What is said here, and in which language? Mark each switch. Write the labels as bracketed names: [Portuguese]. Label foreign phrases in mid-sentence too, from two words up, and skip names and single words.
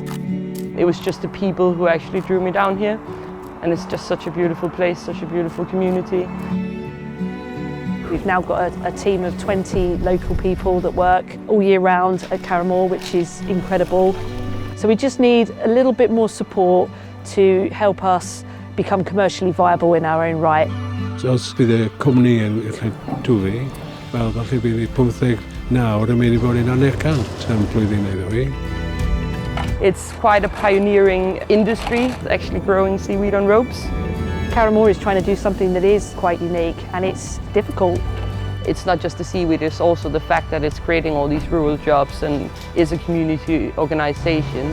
[English] It was just the people who actually drew me down here, and it's just such a beautiful place, such a beautiful community. We've now got a team of 20 local people that work all year round at Câr Y Môr, which is incredible. So we just need a little bit more support to help us become commercially viable in our own right. [Welsh] So os bydd y cwmni yn gallu dwi, wel, falle bydd 15 nawr yn mynd I fod yn 100 am blwyddyn iddo fi. [English] It's quite a pioneering industry, actually growing seaweed on ropes. Câr Y Môr is trying to do something that is quite unique, and it's difficult. It's not just the seaweed, it's also the fact that it's creating all these rural jobs and is a community organisation.